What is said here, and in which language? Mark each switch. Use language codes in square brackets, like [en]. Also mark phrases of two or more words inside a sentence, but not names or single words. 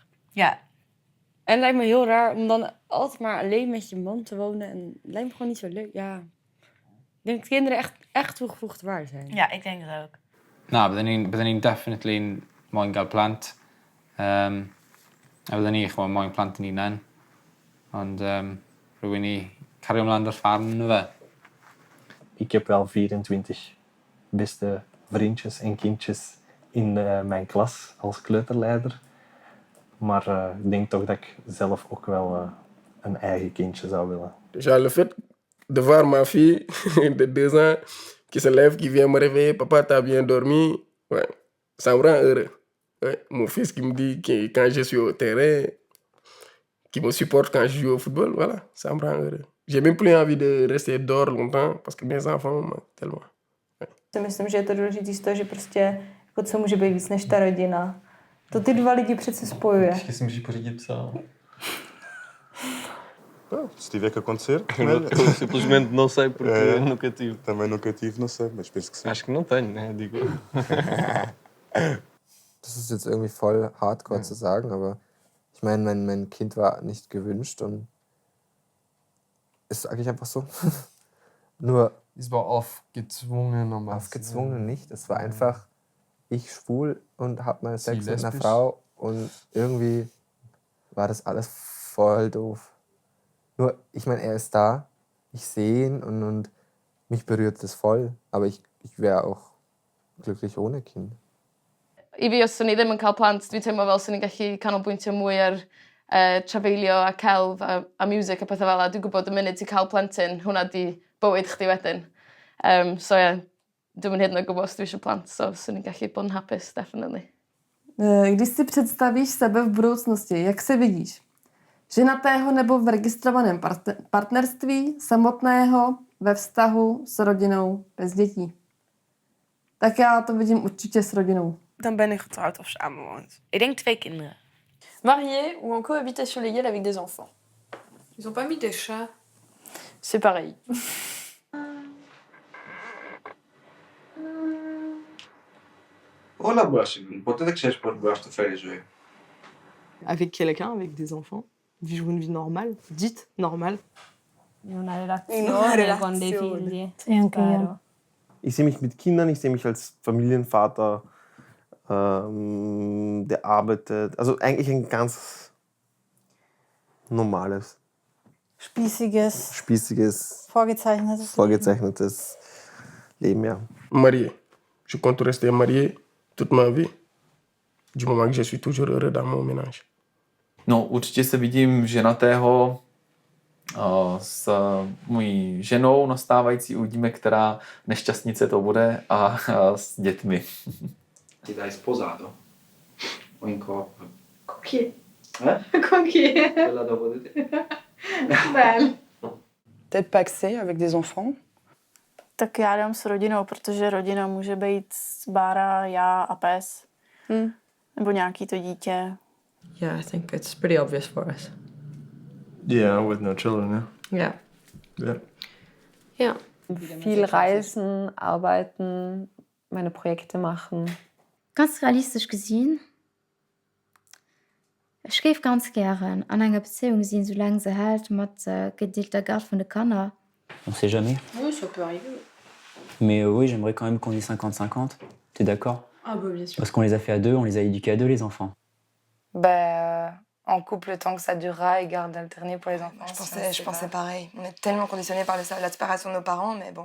[nl] Ja. En het lijkt me heel raar om dan altijd maar alleen met je man te wonen. En het lijkt me gewoon niet zo leuk. Ja. Ik denk dat kinderen echt toegevoegde waarde zijn. Ja, ik denk het ook. [cy] Na, bydden ni'n definitely moyn gael plant. A bydden ni chwa moyn plant yn unan. Ond rwy'n ni cario ymlaen ar ffarm yn fe. [nl] Ik heb wel 24 beste vriendjes en kindjes in mijn klas als kleuterleider. Maar ik denk toch dat ik zelf ook wel een eigen kindje zou willen. [fr] Déjà le fait de voir ma fille de 2 ans qui se lève, qui vient me réveiller, papa t'as bien dormi, ouais, ça me rend heureux. Ouais, mon fils qui me dit que quand je suis au terrain, qui me supporte quand je joue au football, voilà, ça me rend heureux. J'ai même plus envie de rester dehors longtemps parce que mes enfants me manquent tellement. [cs] Si myslím, že je to důležité z toho, že prostě jako co může být víc než ta rodina. To ty dva lidi přece spojuje. Ještě si můžeš pořídit psa. [pt] Se tiver que acontecer, Eu simplesmente não sei porque nunca tive. Também nunca tive, não sei, mas penso que sim. Acho que não tenho, né? Digo. [de] Das ist jetzt irgendwie voll hardcore zu sagen, aber ich meine, mein Kind war nicht gewünscht und ist eigentlich einfach so. Nur. Es war aufgezwungen. Aufgezwungen nicht. Es war einfach ich schwul und hab mal Sex mit einer lesbisch. Frau und irgendwie war das alles voll doof. Nur, ich meine, er ist da, ich sehe ihn und mich berührt das voll, aber ich wäre auch glücklich ohne Kind. [cy] I fi, os o'n i ddim yn cael plant, dwi'n teimlo fel sy'n ni'n gallu canolbwyntio mwy ar trafeilio a celf a music a pethau fel yna. Dwi'n gwybod y munud ti'n cael plentyn, hwnna di bywyd chdi wedyn. So ie, dwi'n hyd yn oed gwybod os dwi eisiau plant, so sy'n ni'n gallu bod yn hapus, definitely. [cs] Když si představíš sebe v budoucnosti, jak se vidíš? Ženatého nebo v registrovaném partnerství, samotného, ve vztahu, s rodinou, bez dětí? Tak já to vidím určitě s rodinou. [nl] Dan ben ik getrouwd of samenwoond. Ik denk 2 kinderen. [fr] Marié ou en cohabitation légale avec des enfants. Ils ont pas mis des chats. C'est pareil. [el] Όλα μπορείς να συμβούν. Ποτέ δεν ξέρεις πώς μπορεί να το φέρει η ζωή. [fr] Avec quelqu'un, avec des enfants. Vivre une vie normale, dite normale. [it] In una relazione con dei figli. Sì, anche io. [de] Ich sehe mich mit Kindern, ich sehe mich als Familienvater. Der arbeitet, also eigentlich ein ganz normales, Spießiges, vorgezeichnetes Leben, ja. [fr] Marié. Je compte rester marié toute ma vie. Du moment que je suis toujours heureux dans mon ménage. [cs] No, určitě se vidím ženatého s mojí ženou nastávající, uvidíme, která nešťastnice to bude, a s dětmi. [it] Ti dai sposato? O in coppia? Con chi? Con chi? Quella dopo di te. [fr] Belle. Peut-être paxé avec des enfants. [cs] Tak já dám s rodinou, protože rodina může být Bára, já a pes. Nebo nějaký to dítě. [en] Yeah, I think it's pretty obvious for us. Yeah, with no children, Yeah. yeah. [de] Ja. Viel reisen, arbeiten, meine Projekte machen. Ganz realistisch gesehen, ich gebe ganz gern an einer Beziehung sehen, solange sie hält, mit gedeelter Garde von den Kindern. [fr] On sait jamais. Oui, ça peut arriver. Mais oui, j'aimerais quand même qu'on ait 50-50. T'es d'accord? Ah bah bien sûr. Parce qu'on les a fait à deux, on les a éduqués à deux, les enfants. En couple, tant que ça durera, et garde alternée pour les enfants. Je pensais pareil. On est tellement conditionnés par la séparation de nos parents, mais bon.